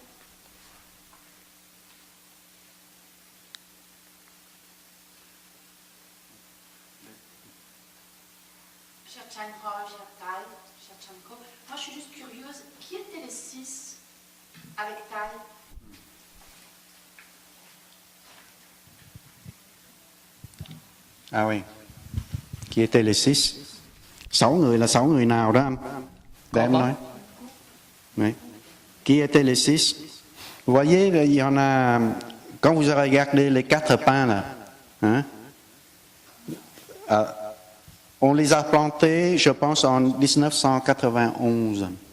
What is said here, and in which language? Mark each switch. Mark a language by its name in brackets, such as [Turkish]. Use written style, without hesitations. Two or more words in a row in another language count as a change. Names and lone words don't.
[French] Cher Chandra, cher Thay, cher Chanko, moi je suis juste curieuse, qui étaient les 6 avec Thay? Ah oui. Qui étaient les 6? [Vietnamese] 6 người là 6 người nào đó anh? Để em nói. [French] Oui. Qui étaient les 6? Vous voyez, il y en a... Quand vous regardez les 4 pains là, hein? On les a plantés, je pense, en 1991.